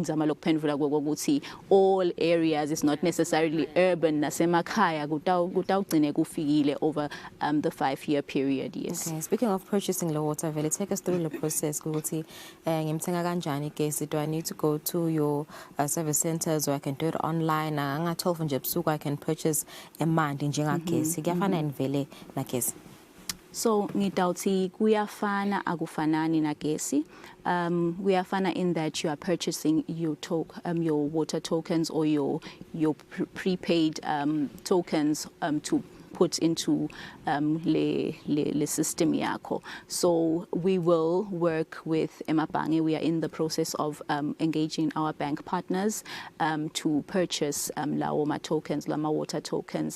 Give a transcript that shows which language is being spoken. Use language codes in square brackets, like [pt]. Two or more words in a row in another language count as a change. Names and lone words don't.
[en] All areas, it's not necessarily urban, [ss] nasemakhaya kutawugcine kufikile [en] over the 5-year period, yes. Okay, speaking of purchasing the water, vele take us through the process. [ss] Ukuthi ngimthenga kanjani igesi? [en] Do I need to go to your service centers, or I can do it online? [ss] Nga 12 nje ebusuku [en] I can purchase [ss] emandi njengagesi. Kuyafana nivele nagesi? So ngitawuthi kuyafana akufanani nagesi. [en] Kuyafana in that you are purchasing your water tokens or your prepaid tokens to put into le system yako. So we will work with Emabange. We are in the process of engaging our bank partners to purchase Laoma tokens, Lama water tokens.